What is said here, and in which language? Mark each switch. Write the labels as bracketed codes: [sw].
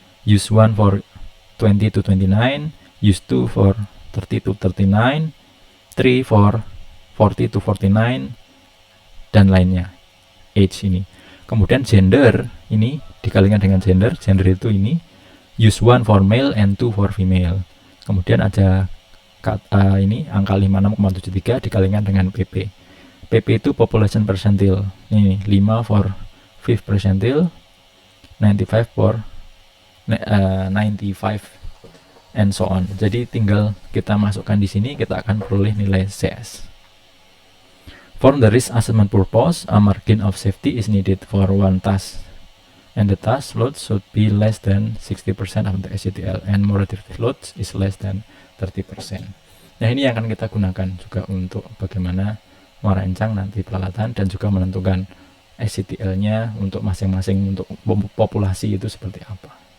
[en] Use 1 for 20 to 29, use 2 for 30 to 39, 3 for 40 to 49 [id] dan lainnya. [en] Age ini. [id] Kemudian gender ini dikalikan dengan gender itu ini [en] use 1 for male and 2 for female. [id] Kemudian ada ini angka 56,73 dikalikan dengan PP. PP itu population percentile. Ini [en] 5 for 5th percentile, 95 for 95 and so on. [id] Jadi tinggal kita masukkan di sini, kita akan peroleh nilai CS. [en] For the risk assessment purpose, a margin of safety is needed for one task, and the task load should be less than 60% of the SGTL, and moderated load is less than 30%. [id] Nah, ini yang akan kita gunakan juga untuk bagaimana merancang nanti peralatan dan juga menentukan SGTL-nya untuk masing-masing untuk populasi itu seperti apa.